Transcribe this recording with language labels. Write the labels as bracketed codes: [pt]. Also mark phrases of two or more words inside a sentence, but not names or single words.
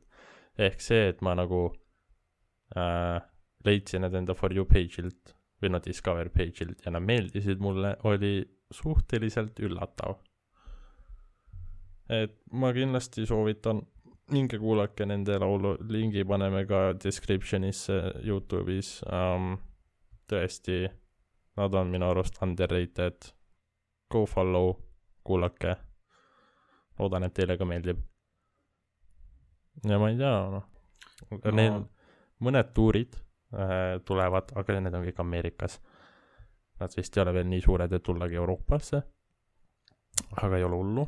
[et] Ehk see, et ma nagu leidsin need enda [en] For You [et] page'ilt või no Discover page'ilt ja nad meeldisid mulle, oli suhteliselt üllatav. Et ma kindlasti soovitan, minge kuulake nende laulu, lingi paneme ka descriptionisse YouTube'is. Tõesti, nad on minu arust underrated. [en] Go follow, [et] kuulake. Loodan, et teile ka meeldib. Ja ma ei tea, Neil mõned tuurid tulevad, aga need on kõik Ameerikas. Nad vist ei ole veel nii suured, et tullagi Euroopasse. Aga ei ole hullu.